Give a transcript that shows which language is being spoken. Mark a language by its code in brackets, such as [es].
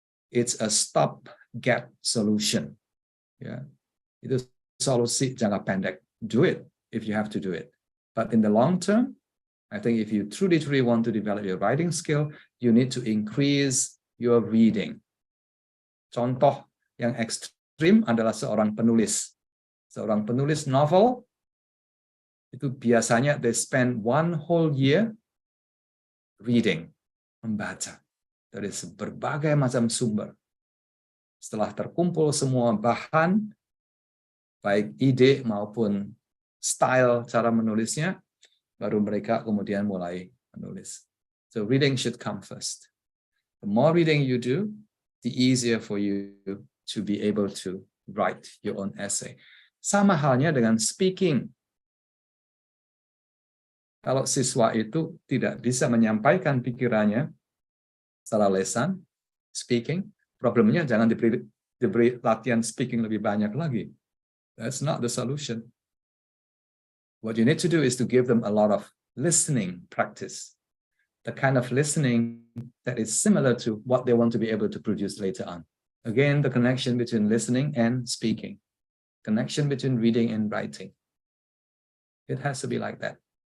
[en] It's a stopgap solution. Yeah. [id] Itu solusi jangka pendek. [en] do it if you have to do it. But in the long term, I think if you truly want to develop your writing skill, you need to increase your reading. [id] Contoh yang ekstrim adalah seorang penulis. Seorang penulis novel, itu biasanya [en] they spend 1 whole year reading, [id] membaca dari berbagai macam sumber. Setelah terkumpul semua bahan, baik ide maupun style cara menulisnya, baru mereka kemudian mulai menulis. [en] So reading should come first. The more reading you do, the easier for you to be able to write your own essay. [id] Sama halnya dengan speaking. Kalau siswa itu tidak bisa menyampaikan pikirannya secara lisan, speaking, problemnya jangan diberi latihan speaking lebih banyak lagi. [en] That's not the solution. What you need to do is to give them a lot of listening practice, the kind of listening that is similar to what they want to be able to produce later on. Again, the connection between listening and speaking, connection between reading and writing. It has to be like that.